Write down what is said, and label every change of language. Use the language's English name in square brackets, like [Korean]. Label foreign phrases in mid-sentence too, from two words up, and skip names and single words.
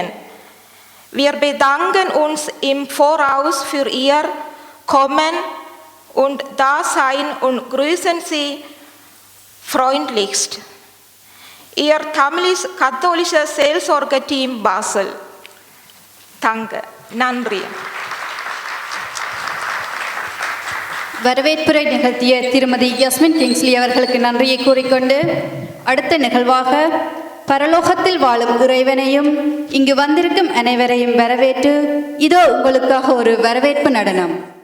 [German] Wir bedanken uns im Voraus für Ihr Kommen und Dasein und grüßen Sie freundlichst. Ihr tamilisch-katholische Seelsorgeteam Basel. Danke. [Tamil] நன்றி. வரவேற்புரை நிகழ்த்திய திருமதி யாஸ்மின் கிங்ஸ்லி அவர்களுக்கு நன்றியை கூறிக்கொண்டு அடுத்த நிகழ்வாக பரலோகத்தில் வாழும் இறைவனையும் இங்கு வந்திருக்கும் அனைவரையும் வரவேற்று இதோ உங்களுக்காக ஒரு வரவேற்பு நடனம்.